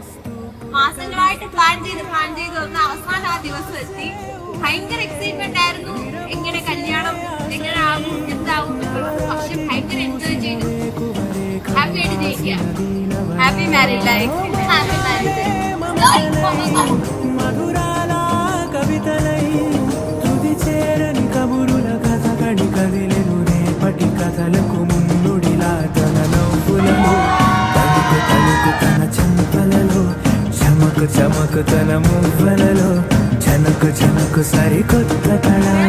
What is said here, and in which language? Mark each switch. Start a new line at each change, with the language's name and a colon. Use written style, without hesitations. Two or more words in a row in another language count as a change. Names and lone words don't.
Malayalam: മാസങ്ങളായിട്ട് പ്ലാൻ ചെയ്ത് വന്ന അവസാനം ആ ദിവസം എത്തി. ഭയങ്കര എക്സൈറ്റ്മെന്റ് ആയിരുന്നു. എങ്ങനെ കല്യാണം എങ്ങനെ ആകും എന്താവും, പക്ഷെ ഭയങ്കര എൻജോയ് ചെയ്തു.
English: ഹാപ്പി
Malayalam: ആയിട്ട് ജയിക്കുക.
English: happy married life. happy married
Telugu: మధురాల కవితలై తుది చేరని కబురుల కథ కడి కదిలెను రేపటి కథలకు మున్నుడిలా. తన నవ్వులలో తలుకు తలుకు తన చెంపలలో చమకు చమకు తన మువ్వలలో జనకు జనకు సరికొత్త కళ.